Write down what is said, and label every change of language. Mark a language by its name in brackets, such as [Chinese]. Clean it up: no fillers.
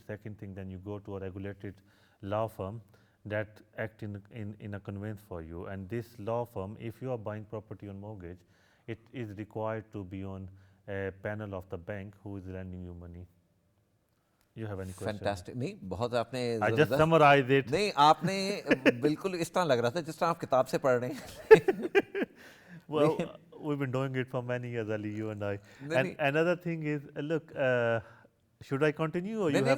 [English] Second thing, then you go to a regulated law firm that act in a conveyance for you. And this law firm, if you are buying property on mortgage, it is required to be on a panel of the bank who is lending you money. You have any question? [Urdu] Fantastic. نہیں بہت آپ نے [English] I just summarized it. [Urdu] نہیں آپ نے بالکل اس طرح لگ رہا تھا جس طرح آپ کتاب سے پڑھ رہے ہیں. [English] Well, we've been doing it for many years, Ali, you and I. And another thing is, look, should I continue or you have